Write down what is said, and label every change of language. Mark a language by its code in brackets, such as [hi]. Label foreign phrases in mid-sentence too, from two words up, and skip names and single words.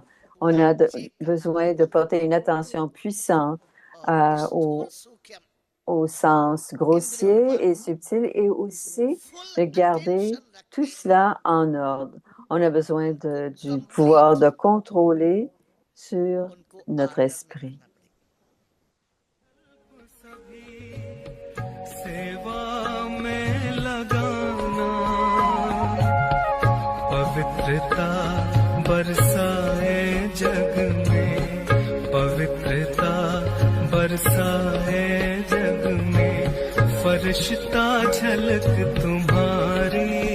[fr] On a besoin de porter une attention puissante au sens grossier et subtil et aussi de garder tout cela en ordre. On a besoin du pouvoir de contrôler sur notre esprit. [hi] पवित्रता बरसाए जग में पवित्रता बरसाए जग में फरिश्ता झलक तुम्हारी